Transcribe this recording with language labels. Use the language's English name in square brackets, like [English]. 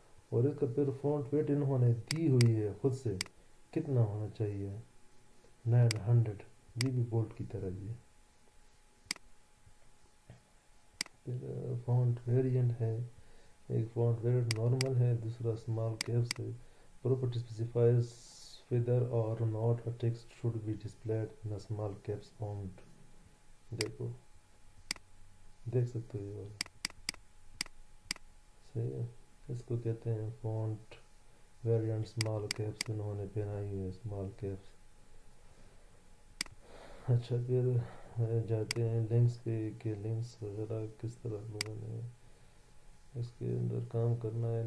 [Urdu] اور اس کا پھر فونٹ ویٹ انہوں نے دی ہوئی ہے خود سے، کتنا ہونا چاہیے 900. یہ بھی بولڈ کی طرح ہی ہے. پھر فونٹ ویریئنٹ ہے، ایک فونٹ ویریئنٹ نارمل ہے، دوسرا اسمال کیپس ہے. [English] Property specifies whether or not a text should be displayed in a small caps font. [Urdu] دیکھو دیکھ سکتے ہو یہ والا. صحیح ہے. اس کو کہتے ہیں فونٹ ویریانٹ اسمال کیپس. انہوں نے پہنائی ہوئی ہے اسمال کیپس. اچھا، پھر جاتے ہیں لنکس پہ کہ لنکس وغیرہ کس طرح لوگوں نے اس کے اندر کام کرنا ہے.